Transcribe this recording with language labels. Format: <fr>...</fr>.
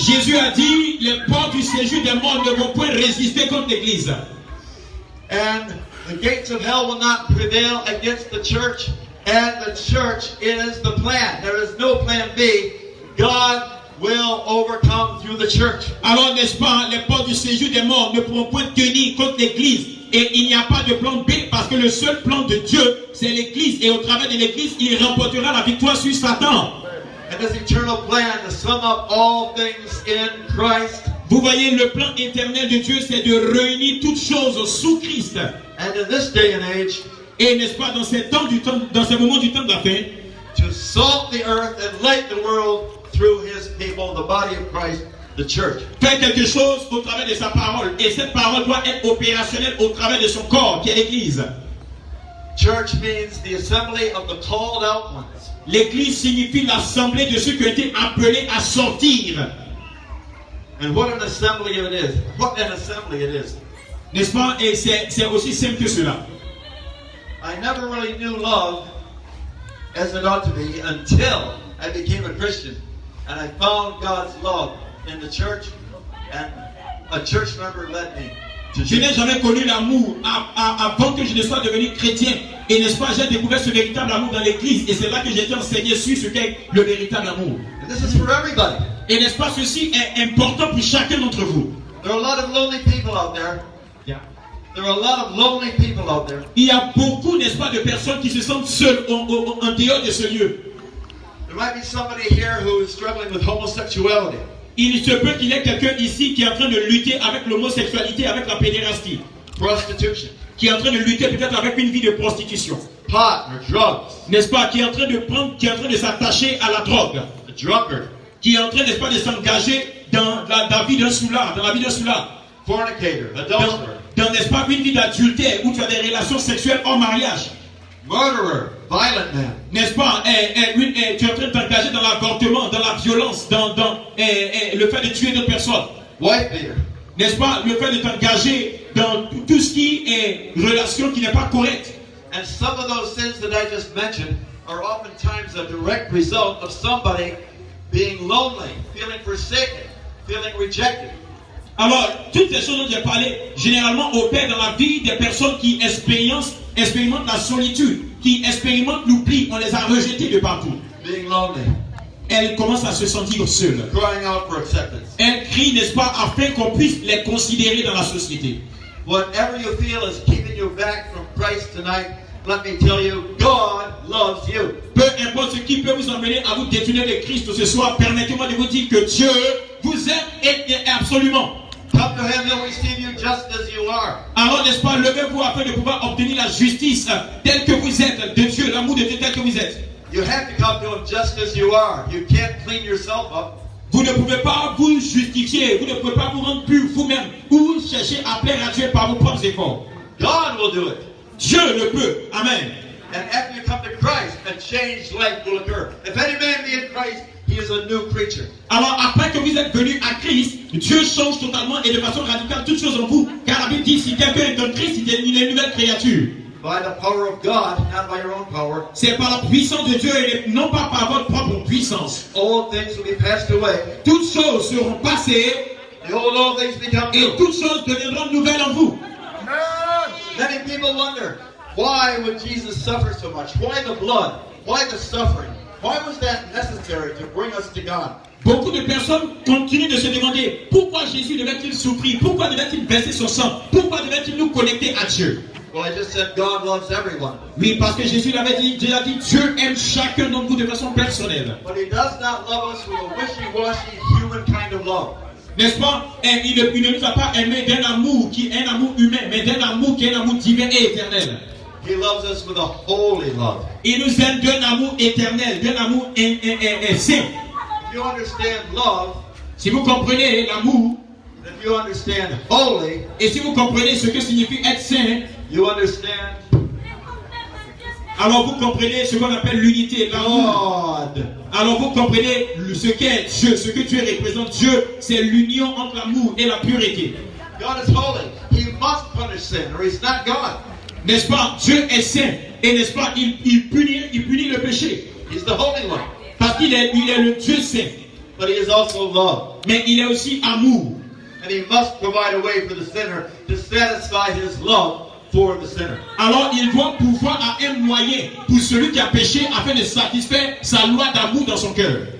<fr>Jésus a dit, les portes du séjour des morts ne vont point résister contre l'Église.</fr> <en>And the gates of hell will not prevail against the church. And the church is the plan. There is no plan B. God will overcome through the church.</en> <fr>Alors, n'est-ce pas, les portes du séjour des morts ne pourront point tenir contre l'Église. Et il n'y a pas de plan B parce que le seul plan de Dieu, c'est l'Église. Et au travers de l'Église, il remportera la victoire sur Satan.</fr> <en>And this eternal plan to sum up all things in Christ.</en> <fr>Vous voyez, le plan éternel de Dieu, c'est de réunir toutes choses sous Christ.</fr> <en>And in this day and age,</en> <fr>Et n'est-ce pas, dans ces moments du temps de la fin,</fr> <en>to salt the earth and light the world through His people, the body of Christ, the church.</en> <fr>faire quelque chose au travers de sa parole. Et cette parole doit être opérationnelle au travers de son corps, qui est l'Église.</fr> <en>Church means the assembly of the called out ones.</en> <fr>L'Église signifie l'assemblée de ceux qui ont été appelés à sortir.</fr> <en>And what an assembly it is. What an assembly it is.</en> <fr>N'est-ce pas? Et c'est aussi simple que cela.</fr> <en>I never really knew love as it ought to be until I became a Christian. And I found God's love in the church. And a church member led me to</en> <fr>Je n'ai</fr> <en>Jesus.</en> <fr>jamais connu l'amour avant que je ne sois devenu chrétien. Et n'est-ce pas, j'ai découvert ce véritable amour dans l'Église. Et c'est là que j'ai été enseigné sur ce qu'est le véritable amour.</fr> <en>And this is for everybody.</en> <fr>Et n'est-ce pas, ceci est important pour chacun d'entre vous.</fr> <en>There are a lot of lonely people out there. There are a lot of lonely people out there.</en> <fr>Il y a beaucoup, n'est-ce pas, de personnes qui se sentent seules en dehors de ce lieu.</fr> <en>There might be somebody here who is struggling with homosexuality.</en> <fr>Il se peut qu'il y ait quelqu'un ici qui est en train de lutter avec l'homosexualité, avec la pédérastie,</fr> <en>Prostitution,</en> <fr>qui est en train de lutter peut-être avec une vie de prostitution,</fr> <en>pot or drugs,</en> <fr>n'est-ce pas, qui est en train de s'attacher à la drogue,</fr> <en>a drunkard,</en> <fr>qui est en train, n'est-ce pas, de s'engager dans la vie d'un soulard,</fr> <en>fornicator, adulterer,</en> <fr>dans, n'est-ce pas, une vie d'adultère où tu as des relations sexuelles hors mariage,</fr> <en>murderer, violent man,</en> <fr>n'est-ce pas, tu es en train de t'engager dans l'avortement, dans la violence, dans le fait de tuer d'autres personnes,</fr> <en>wife beater,</en> <fr>n'est-ce pas, le fait de t'engager dans tout ce qui est relation qui n'est pas correcte.</fr> <en>and some of those sins that I just mentioned are oftentimes a direct result of somebody being lonely, feeling forsaken, feeling rejected.</en> <fr>Alors, toutes ces choses dont j'ai parlé, généralement opèrent dans la vie des personnes qui expérimentent la solitude, qui expérimentent l'oubli. On les a rejetés de partout.</fr> <en>Being lonely.</en> <fr>Elles commencent à se sentir seules.</fr> <en>Crying out for acceptance.</en> <fr>Elles crient, n'est-ce pas, afin qu'on puisse les considérer dans la société.</fr> <en>Whatever you feel is keeping you back from Christ tonight, let me tell you, God loves you.</en> <fr>Peu importe ce qui peut vous emmener à vous détourner de Christ ce soir, permettez-moi de vous dire que Dieu vous aime et absolument.</fr> <en>Come to Him, He'll receive you just as you are.</en> <fr>Alors, n'est-ce pas, levez-vous afin de pouvoir obtenir la justice telle que vous êtes de Dieu, l'amour de Dieu tel que vous êtes.</fr> <en>You have to come to Him just as you are. You can't clean yourself up.</en> <fr>Vous ne pouvez pas vous justifier, vous ne pouvez pas vous rendre pur vous-même ou chercher à plaire à Dieu par vos propres efforts.</fr> <en>God will do it.</en> <fr>Dieu le peut. Amen.</fr> <en>And after you come to Christ, a changed life will occur. If any man be in Christ, he is a new creature.</en> <fr>Alors, après que vous êtes venu à Christ, Dieu change totalement et de façon radicale toutes choses en vous. Car la Bible dit, si quelqu'un est en Christ, il est une nouvelle créature.</fr> <en>By the power of God, not by your own power.</en> <fr>C'est par la puissance de Dieu et non pas par votre propre puissance.</fr> <en>All things will be passed away.</en> <fr>Toutes choses seront passées</fr> <en>Behold, all things become</en> <fr>et</fr> <en>new.</en> <fr>toutes choses deviendront nouvelles en vous.</fr> <en>Many people wonder, why would Jesus suffer so much? Why the blood? Why the suffering? Why was that necessary to bring us to God?</en> <fr>Beaucoup de personnes continuent de se demander pourquoi Jésus devait-il souffrir, pourquoi devait-il verser son sang, pourquoi devait-il nous connecter à Dieu.</fr> <en>Well, I just said God loves everyone.</en> <fr>Oui, parce que Jésus l'avait dit, Dieu a dit, Dieu aime chacun d'entre vous de façon personnelle.</fr> <en>But He does not love us with a wishy-washy human kind of love.</en> <fr>N'est-ce pas? Et il ne nous a pas aimé d'un amour qui est un amour humain, mais d'un amour qui est un amour divin et éternel.</fr> <en>He loves us with a holy love.</en> <fr>Il nous aime d'un amour éternel, d'un amour saint.</fr> <en>If you understand love,</en> <fr>Si vous comprenez l'amour,</fr> <en>if you understand holy,</en> <fr>et si vous comprenez ce que signifie être saint,</fr> <en>you understand</en> <fr>alors vous comprenez ce qu'on appelle l'unité, l'amour.</fr> <en>God.</en> <fr>Alors vous comprenez ce qu'est Dieu, ce que Dieu représente. Dieu, c'est l'union entre l'amour et la pureté.</fr> <en>God is holy. He must punish sin or He's not God.</en> <fr>N'est-ce pas? Dieu est saint. Et n'est-ce pas? Il punit le péché.</fr> <en>He's the Holy One.</en> <fr>Parce qu'il est le Dieu saint.</fr> <en>But He is also love.</en> <fr>Mais il est aussi amour.</fr> <en>And He must provide a way for the sinner to satisfy His love for the sinner.</en> <fr>Alors il doit pouvoir à un moyen pour celui qui a péché afin de satisfaire sa loi d'amour dans son cœur.</fr>